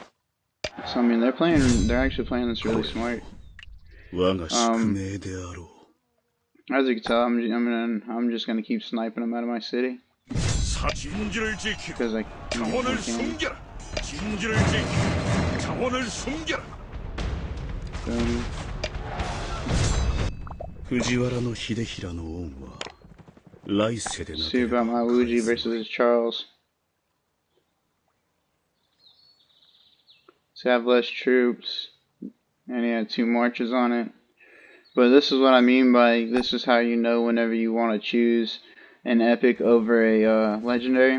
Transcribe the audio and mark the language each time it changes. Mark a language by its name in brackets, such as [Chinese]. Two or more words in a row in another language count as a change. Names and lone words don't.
[English] So I mean, they're actually playing this really smart. As you can tell, I'm just gonna keep sniping them out of my city [Korean] 진지를 지키고 [English] because I [Korean] 자원을 [English] can. [Korean] 숨겨라. 진지를 지키고 자원을 숨겨라. [Japanese] 藤原秀衡の恩は来世でな [English] See [Japanese] ければ [English] about my Luigi versus Charles. So I have less troops, and he had 2 marches on it. But this is what I mean by this is how you know whenever you want to choose an epic over a legendary.